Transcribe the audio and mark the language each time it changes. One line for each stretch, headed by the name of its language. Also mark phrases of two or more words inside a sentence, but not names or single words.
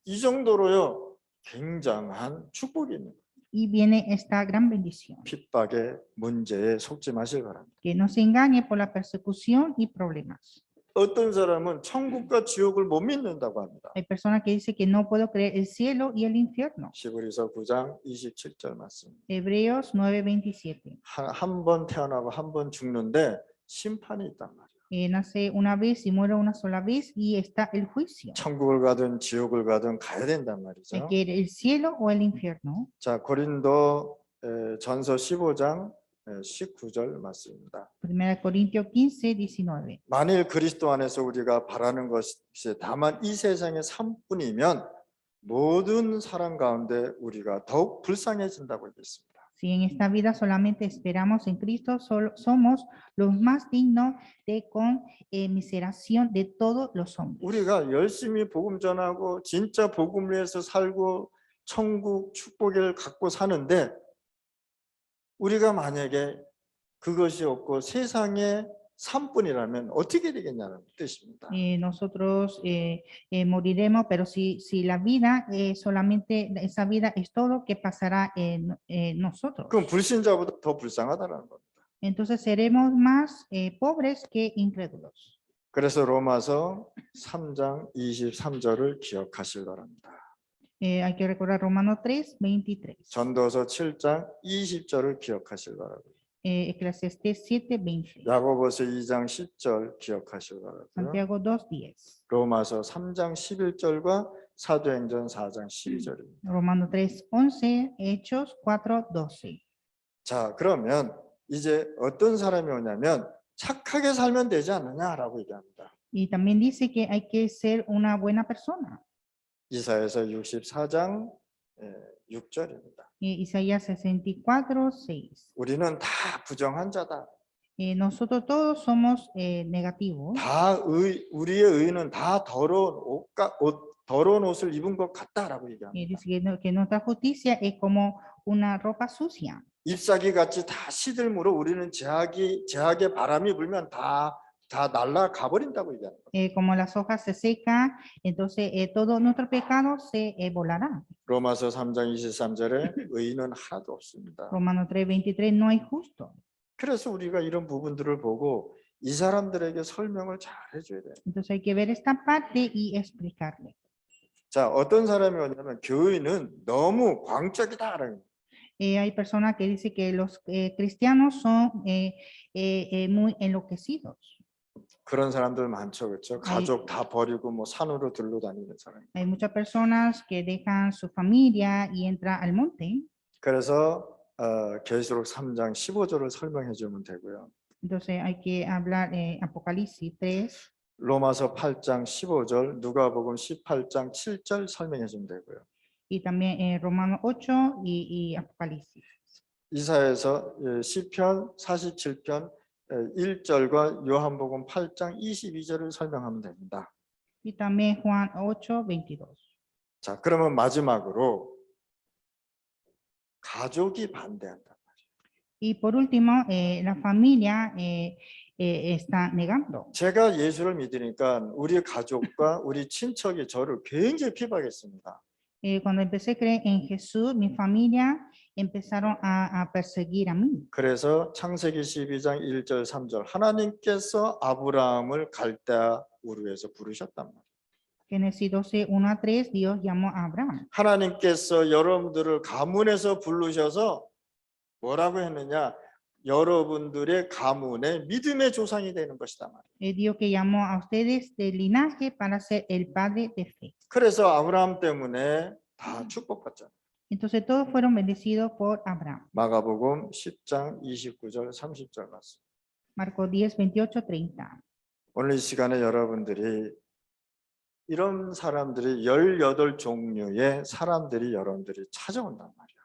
Korean: 이 정도로요 굉장한 축복이 있는 거예요.
Spanish: Y viene esta gran bendición.
Korean: 핍박의 문제에 속지 마시기 바랍니다.
Spanish: Que no se engañe por la persecución y problemas.
Korean: 어떤 사람은 천국과 지옥을 못 믿는다고 합니다.
Spanish: Hay personas que dicen que no puedo creer el cielo y el infierno.
Korean: 히브리서 9장 27절 말씀.
Spanish: Hebreos 9:27.
Korean: 한 번 태어나고 한 번 죽는데 심판이 있단 말이에요.
Spanish: Nace una vez y muere una sola vez y está el juicio.
Korean: 천국을 가든 지옥을 가든 가야 된단
Spanish: Hay
Korean: 말이죠.
Spanish: que ir el cielo o el infierno.
Korean: 자, 고린도 전서 15장 19절 말씀입니다.
Spanish: 1 Corintios 15, 19.
Korean: 만일 그리스도 안에서 우리가 바라는 것이 다만 이 세상의 삶뿐이면 모든 사람 가운데 우리가 더욱 불쌍해진다고 얘기했습니다.
Spanish: Si en esta vida solamente esperamos en Cristo, somos los más dignos de conmiseración de todos los hombres.
Korean: 우리가 열심히 복음 전하고 진짜 복음을 위해서 살고 천국 축복을 갖고 사는데 우리가 만약에 그것이 없고 세상의 삶뿐이라면 어떻게 되겠냐는 뜻입니다.
Spanish: Nosotros moriremos, pero si la vida solamente esa vida es todo que pasará en nosotros.
Korean: 그럼 불신자보다 더 불쌍하다는 겁니다.
Spanish: Entonces seremos más pobres que incrédulos.
Korean: 그래서 로마서 3장 23절을 기억하시기 바랍니다.
Spanish: Hay que recordar Romanos 3, 23.
Korean: 전도서 7장 20절을 기억하시기 바랍니다.
Spanish: Eclesiastés 7, 20.
Korean: 야고보서 2장 10절 기억하시기 바랍니다.
Spanish: Santiago 2, 10.
Korean: 로마서 3장 11절과 사도행전 4장 12절입니다.
Spanish: Romanos 3, 11. Hechos 4, 12.
Korean: 자, 그러면 이제 어떤 사람이 오냐면 착하게 살면 되지 않느냐라고 얘기합니다.
Spanish: Y también dice que hay que ser una buena persona.
Korean: 이사야서 64장 6절입니다.
Spanish: Isaías 64, 6.
Korean: 우리는 다 부정한 자다.
Spanish: Nosotros todos somos negativos.
Korean: 다 우리의 의는 다 더러운 옷을 입은 것 같다라고 얘기합니다.
Spanish: Dice que nuestra justicia es como una ropa sucia.
Korean: 잎사귀 같이 다 시들므로 우리는 제약의 바람이 불면 다 날아가 버린다고 얘기하는 거예요.
Spanish: Como las hojas se secan, entonces todo nuestro pecado se volará.
Korean: 로마서 3장 23절에 의인은 하나도 없습니다.
Spanish: Romanos 3, 23, no hay justo.
Korean: 그래서 우리가 이런 부분들을 보고 이 사람들에게 설명을 잘 해줘야 돼요.
Spanish: Entonces hay que ver esta parte y explicarle.
Korean: 자, 어떤 사람이 오냐면 교인은 너무 광적이다라는 거예요.
Spanish: Hay personas que dicen que los cristianos son muy enloquecidos.
Korean: 그런 사람들 많죠, 그렇죠? 가족 다 버리고 뭐 산으로 들러다니는 사람.
Spanish: Hay muchas personas que dejan su familia y entran al monte.
Korean: 그래서 계시록 3장 15절을 설명해 주면 되고요.
Spanish: Entonces hay que hablar Apocalipsis 3,
Korean: 로마서 8장 15절, 누가복음 18장 7절 설명해 주면 되고요.
Spanish: Y también Romanos 8 y Apocalipsis.
Korean: 이사야서 시편 47편 1절과 요한복음 8장 22절을 설명하면 됩니다.
Spanish: Y también Juan 8, 22.
Korean: 자, 그러면 마지막으로 가족이 반대한다.
Spanish: Y por último, la familia está negando.
Korean: 제가 예수를 믿으니까 우리 가족과 우리 친척이 저를 굉장히 비방했습니다.
Spanish: Cuando empecé a creer en Jesús, mi familia empezaron a perseguir a mí.
Korean: 그래서 창세기 12장 1절 3절 하나님께서 아브라함을 갈대아 우르에서 부르셨단 말이에요.
Spanish: Génesis 12, 1 a 3, Dios llamó a Abraham.
Korean: 하나님께서 여러분들을 가문에서 부르셔서 뭐라고 했느냐? 여러분들의 가문의 믿음의 조상이 되는 것이다 말이에요.
Spanish: Dios que llamó a ustedes del linaje para ser el padre de fe.
Korean: 그래서 아브라함 때문에 다 축복받잖아요.
Spanish: Entonces todos fueron bendecidos por Abraham.
Korean: 마가복음 10장 29절 30절 말씀.
Spanish: Marcos 10, 28, 30.
Korean: 오늘 이 시간에 여러분들이 이런 사람들이 18종류의 사람들이 여러분들이 찾아온단 말이에요.